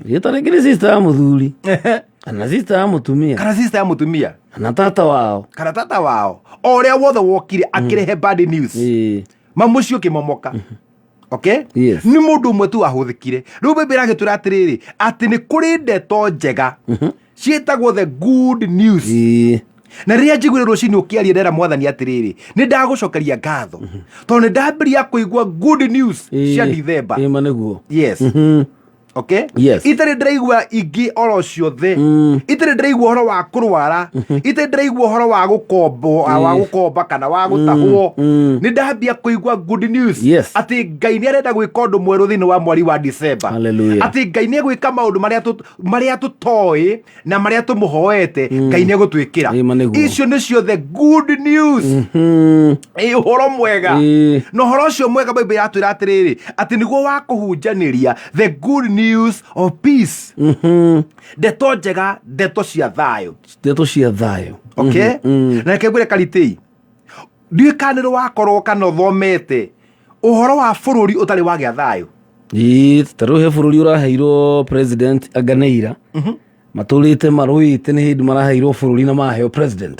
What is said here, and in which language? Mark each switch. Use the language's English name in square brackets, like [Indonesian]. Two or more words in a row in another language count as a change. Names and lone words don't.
[Kikuyu] gĩtarĩ kĩrĩ sister ya mũthuri kana sister ya mũtumia kana tata wao o ũrĩa wothe wokire akĩrehe [English] bad news, [Kikuyu] mamucio kĩmomoka. Okay, nĩ mũndũ ũmwe tu ahũthĩkire. Rĩu Bible iragĩtwĩra atĩrĩrĩ atĩ nĩ kũrĩ ndeto njega ciĩtagwo [English] the good news. [Kikuyu] Na rĩrĩa njiguire rũcinĩ ũkĩaria ndera mwathani atĩrĩrĩ nĩ ndagũcokeria ngatho tondũ nĩ ndambĩrĩria kũigua [English] good news [Kikuyu] cia December. Okay, itarĩ ndĩraigua ingĩ oro ciothe, itarĩ ndĩraigua ũhoro wa kũrwara, itarĩ ndĩraigua ũhoro wa gũkomba kana wa gũtahwo. Nĩ ndambia kũigua [English] good news [Kikuyu] atĩ Ngai nĩ arenda gwĩka ũndũ mwerũ thĩinĩ wa mweri wa December, atĩ Ngai nĩ egwĩka maũndũ marĩa tũtoĩ na marĩa tũmũhoete, Ngai nĩ egũtwĩkĩra. Icio nĩcio [English] the good news, [Kikuyu] ũhoro mwega. Na ũhoro ũcio mwega Bible yatwĩra atĩrĩrĩ atĩ nĩguo wa kũhunjanĩria [English] the good news of peace, [Kikuyu] ndeto njega, ndeto cia thayũ. Okay, na kegwire Karitei ndiũĩ kana nĩ wakorwo kana ũthomete ũhoro wa bũrũri ũtarĩ wagĩa thayũ. Tarĩu he bũrũri ũraheirwo president anganeira, matũrĩte marũĩte nĩ hĩndĩ maraheirwo bũrũri na maheo president.